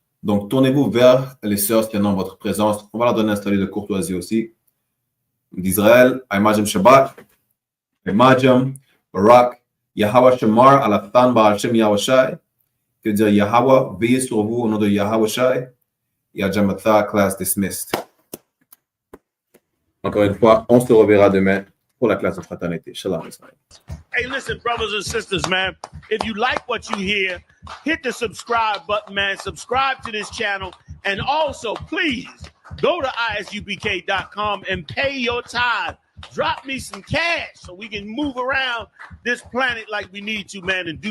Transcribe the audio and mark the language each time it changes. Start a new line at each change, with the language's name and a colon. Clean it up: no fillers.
French: Donc, tournez-vous vers les sœurs qui en ont votre présence. On va leur donner un salut de courtoisie aussi. D'Israël, Aimajim Shabbat, Aimajim, Barak, Yahweh Shemar, Alatan Baal Shem Yahushai. Que dire Yahweh, veillez sur vous au nom de Yahushai.
English: Yajamatha, class dismissed.
French: Encore une fois, on se reverra demain pour la classe de fraternité. Shalom Israël.
English: Hey, listen, brothers and sisters, man. If you like what you hear, hit the subscribe button, man. Subscribe to this channel. And also, please, go to isubk.com and pay your tithe. Drop me some cash so we can move around this planet like we need to, man, and do the